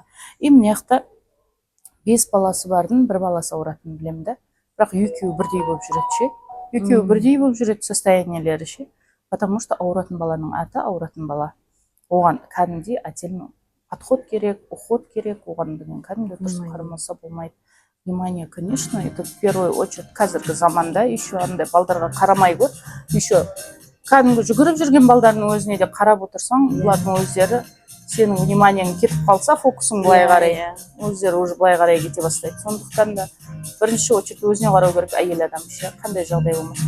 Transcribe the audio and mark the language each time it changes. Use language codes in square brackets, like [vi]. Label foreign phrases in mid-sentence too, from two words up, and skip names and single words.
[kk] И мына жақта 5 баласы бардың, бір баласы ауыратынын білем да. Бірақ екеуі бірдей болып жүреді ше. Екеуі бірдей болып жүреді состояниелері ше. [ru] Потому что [kk] ауыратын баланың аты ауыратын бала. Оған кәдімгідей [ru] отдельно подход [kk] керек, уход керек, оған деген кәдімгі дұрыс қарамаса болмайды. [ru] Внимание, конечно, это в первую очередь [kk] қазіргі заманда еще андай балдарға қарамай көр, еще кәдімгі жүгіріп жүрген балдардың өзіне де қарап отырсаң, олардың өздері сенің вниманиең кетіп қалса, фокусың былай қарай, өздері уже былай қарай кете бастайды. Сондықтан да бірінші очередь өзіне қарау керек әйел адам ше, қандай жағдай болмасын.